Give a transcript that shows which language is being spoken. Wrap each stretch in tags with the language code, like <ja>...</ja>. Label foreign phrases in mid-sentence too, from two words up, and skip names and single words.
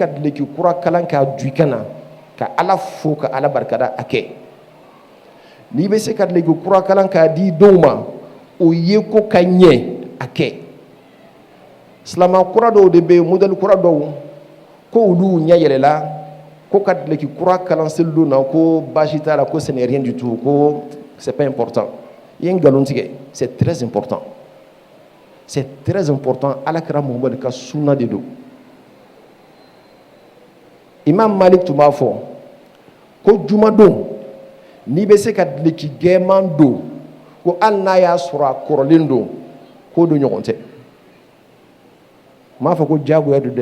<bm>duloki kura kalan k'a du i kana ka ala fo ka ala barikada a kɛ n'i bɛ se ka duloki kura kalan k'a di denw ma o ye ko ka ɲɛ a kɛ silama kura dɔw de bɛ yen modèle kura dɔw ko olu ɲɛ yɛlɛla ko ka duloki kura kalan seli don na ko baasi t'a la ko</bm> <fr>ce n'est rien du tout</fr> <bm>ko</bm> <fr>c'est pas important</fr> <bm>i ye nkalon tigɛ</bm> <fr>c'est très important c'est très important</fr> <bm>alakira Muhamadu ka sunna de don Imam Malik tun b'a fɔ ko jumadon n'i bɛ se ka duloki gɛnman don ko hali n'a y'a sɔrɔ a kɔrɔlen don k'o don ɲɔgɔn tɛ m'a fɔ ko diyagoya don</bm>